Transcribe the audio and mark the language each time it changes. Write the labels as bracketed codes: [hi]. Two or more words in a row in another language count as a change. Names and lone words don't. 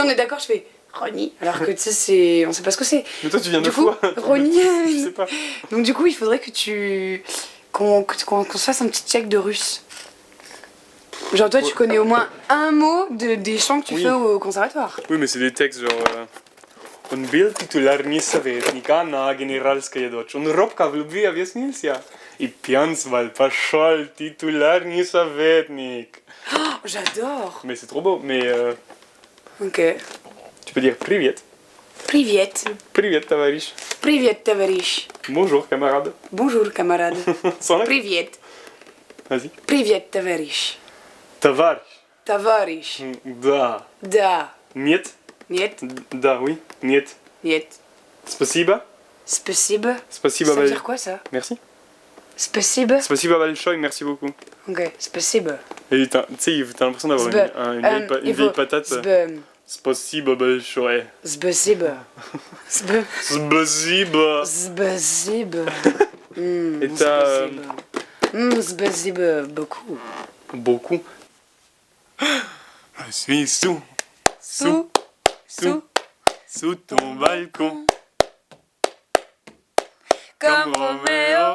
[fr] tu sais, on est d'accord, je fais Ronnie, alors que tu sais, c'est... on sait pas ce que c'est. Mais toi, tu viens de Du coup, quoi? Ronnie. Je sais pas. Donc du coup, il faudrait que tu... qu'on se fasse un petit check de russe. Genre toi, tu connais au moins un mot des chants que tu Oui. fais au conservatoire. Oui, mais c'est des textes genre... [ru] Он был титулярный советника на генеральская дочь. Он робко в любви объяснился. И пьянствовал, пошел титулярный советник. [fr] Oh, j'adore. Mais c'est trop beau. Mais Ok. tu peux dire привет. [ru] Привет. Привет, товарищ. Привет, товарищ. [fr] Bonjour, camarade. Bonjour, camarade. Sans la... [ru] Привет. [fr] Vas-y. [ru] Привет, товарищ. Товарищ. Товарищ. Да. Да. Нет. Нет. Да, oui. Нет. Нет. Спасибо. Спасибо. Спасибо. [fr] Ça veut dire quoi ça? Merci. [ru] Спасибо. Спасибо большое, [fr] merci beaucoup. [ru] Ok, спасибо. [fr] Et tu sais, t'as l'impression d'avoir une vieille patate. [ru] Спасибо большое. Спасибо. Спасибо. Спасибо. [fr] Et t'as... [ru] Спасибо beaucoup. [fr] Beaucoup. Je suis sous ton balcon. Comme Roméo.